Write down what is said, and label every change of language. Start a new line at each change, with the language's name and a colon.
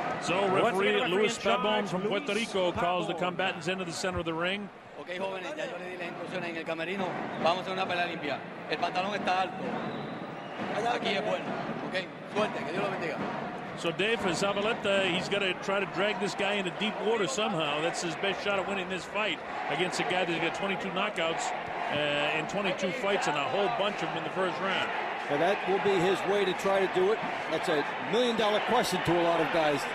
English: So referee Luis Pabon from Puerto Rico calls the combatants into the center of the ring.
Spanish: Ok, jóvenes, ya yo le di las instrucciones en el camerino. Vamos a hacer una pelea limpia. El pantalón está alto. Aquí es bueno. Ok, suerte, que Dios lo bendiga.
English: So Dave, for Zavaleta, he's got to try to drag this guy into deep water somehow. That's his best shot at winning this fight against a guy that's got 22 knockouts in 22 fights and a whole bunch of them in the first round. Well, that will be his way to try to do it. That's a million-dollar question to a lot of guys.